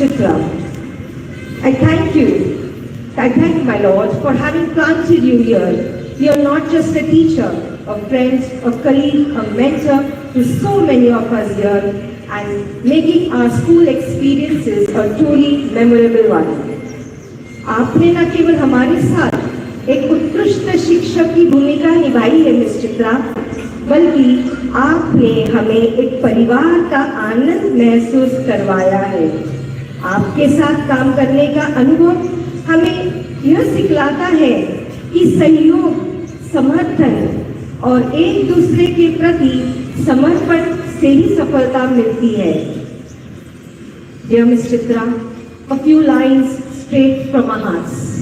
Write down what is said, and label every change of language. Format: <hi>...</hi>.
<en>Chitra, I thank you. I thank my Lord for having planted you here. You're not just a teacher, a friend, a colleague, a mentor to so many of us here, and making our school experiences a truly memorable one.</en> <hi>आपने न केवल हमारे साथ एक उत्कृष्ट शिक्षक की भूमिका निभाई है मिस चित्रा, बल्कि आपने हमें एक परिवार का आनंद महसूस करवाया है। आपके साथ काम करने का अनुभव हमें यह सिखलाता है कि सहयोग, समर्थन और एक दूसरे के प्रति समर्पण से ही सफलता मिलती है।</hi> <en>Dear Ms. Chitra, a few lines straight from our hearts.</en>